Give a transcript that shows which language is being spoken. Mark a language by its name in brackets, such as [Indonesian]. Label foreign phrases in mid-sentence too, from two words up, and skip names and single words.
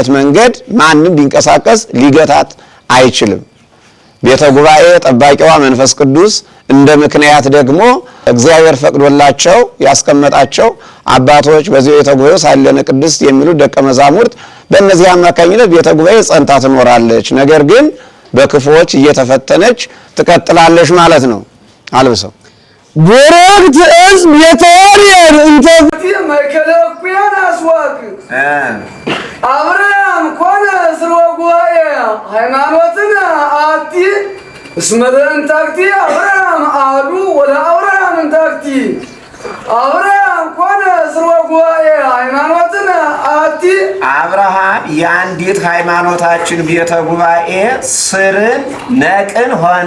[Amharic] መንገድ ማንም ቢንቀሳቀስ ሊገታት አይችልም። ቤተ ጉባኤ ጠባቂዋ መንፈስ ቅዱስ እንደ ምክንያት ደግሞ እግዚአብሔር ፈቅዶላቸው ያስቀመጣቸው አባቶች በዚህ ቤተ ጉባኤ [Geez] ሳለነ ቅድስት [Amharic] የሚሉ ደቀ መዛሙርት በእነዚህ አማካኝነት ቤተ ጉባኤ ጸንታ ትኖራለች። ነገር ግን በክፉዎች እየተፈተነች ትቀጥላለች ማለት ነው። አልብሰው [Geez] ቡርክት ዕፅ ቤተ ያሬድ እንተ ማእከለ እኩያን አስዋክ አብርሃም ኮነ ስርወ ጉባኤ ሃይማኖትን አቲ እስመ እንታክቲ አብርሃም አሐዱ ወለአብርሃም እንታክቲ አብርሃም ኮነ ስርወጉባኤ ሃይማኖትን አቲ [Amharic] አብርሃም የአንዲት ሃይማኖታችን ቤተ ጉባኤ ስርን ነቅን ሆነ።